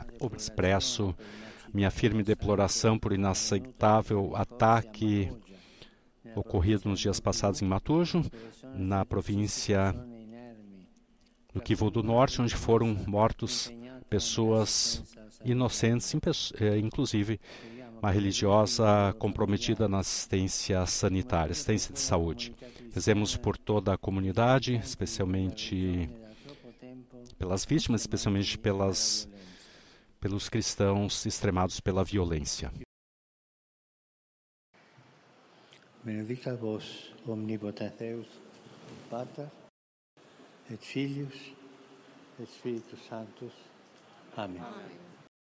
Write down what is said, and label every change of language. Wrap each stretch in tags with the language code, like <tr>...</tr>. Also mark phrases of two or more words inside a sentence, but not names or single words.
<pt>Expresso minha firme deploração por inaceitável ataque ocorrido nos dias passados em Matujo, na província do Kivu do Norte, onde foram mortos pessoas inocentes, inclusive uma religiosa comprometida na assistência sanitária, assistência de saúde. Rezemos por toda a comunidade, especialmente pelas vítimas, especialmente pelos cristãos extremados pela violência.</pt> <la>Benedicat vos omnipotens Deus, Pater, et Filius, et Spiritus Sanctus. Amen.</la>